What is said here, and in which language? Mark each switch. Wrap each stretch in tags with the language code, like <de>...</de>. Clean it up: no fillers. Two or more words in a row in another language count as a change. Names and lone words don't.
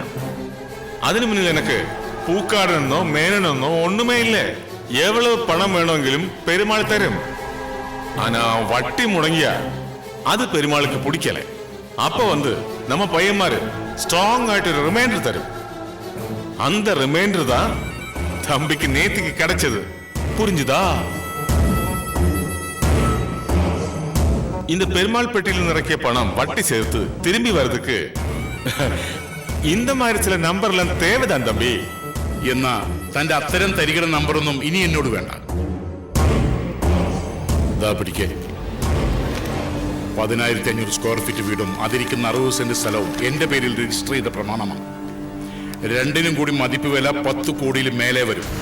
<ml>അതിനു മുന്നിൽ എനിക്ക് പൂക്കാടനെന്നോ മേനനെന്നോ ഒന്നുമേ ഇല്ലേ. എവ്വളവ് പണം വേണമെങ്കിലും പെരുമാൾ തരും.</ml> <ta>ஆனா வட்டி முடங்கிய அது பெருமாளுக்கு பிடிக்கலே.</ta> <ml>അപ്പൊ വന്ന് നമ്മ പയ്യന്മാര് സ്ട്രോങ് ആയിട്ട് ഒരു റിമൈൻഡർ തരും.</ml> <ta>அந்த ரிமைண்டர் தான் தம்பிக்கு நேத்திக்கு கிடைச்சது. புரிஞ்சுதா? இந்த பெருமாள் பெட்டியில் இறக்கிய பணம் வட்டி சேர்த்து திரும்பி வர்றதுக்கு இந்த மாதிரி சில നമ്പർலாம் தேவைதான் தம்பி.</ta> <ml>എന്നാ തന്റെ അത്തരം തരികിട നമ്പറൊന്നും ഇനി എന്നോട് വേണ്ട. ദാ പിടിക്കേ, 10,500 സ്ക്വയർ ഫീറ്റ് വീടും അതിരിക്കുന്ന 60 സെന്റ് സ്ഥലവും എന്റെ പേരിൽ രജിസ്റ്റർ ചെയ്ത പ്രമാണമാണ്. രണ്ടിനും കൂടി മതിപ്പ് വില 10 കോടിയിൽ മേലെ വരും.</ml>